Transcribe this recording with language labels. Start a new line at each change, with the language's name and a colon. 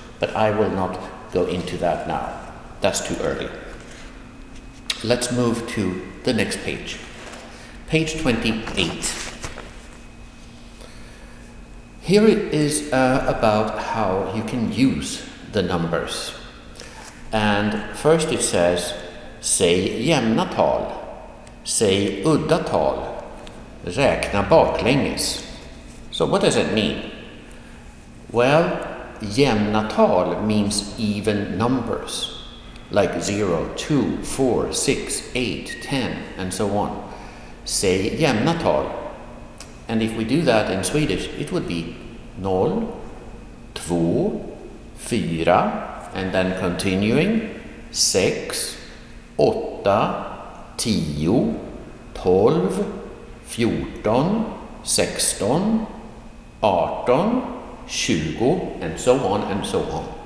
English: But I will not go into that now. That's too early. Let's move to the next page. Page 28. Here it is about how you can use the numbers. And first it says,
Swedish: säg jämna tal, säg udda tal, räkna baklänges.
English: So what does it mean? Well,
Swedish: jämna tal
English: means even numbers, like 0, 2, 4, 6, 8, 10, and so on.
Swedish: Säg jämna tal.
English: And if we do that in Swedish, it would be 0, 2, 4, and then continuing 6, 8, 10, 12, 14, 16, 18, 20, and so on and so on.